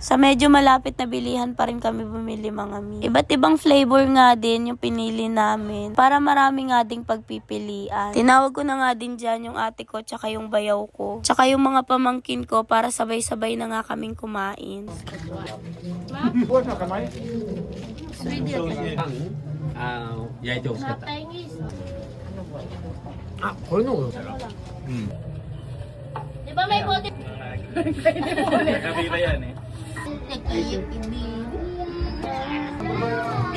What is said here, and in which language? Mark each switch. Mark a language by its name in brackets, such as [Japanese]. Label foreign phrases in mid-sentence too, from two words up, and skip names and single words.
[Filipino] Sa medyo malapit na bilihan pa rin kami bumili mga mi. Iba't ibang flavor nga din yung pinili namin para marami nga ding pagpipilian. Tinawag ko na nga din dyan yung ate ko tsaka yung bayaw ko. Tsaka yung mga pamangkin ko para sabay-sabay na nga kaming kumain. [Japanese] Ah, これの方が [Filipino] Di ba may bote? Nakabila yan eh. Nagkayip, hindi.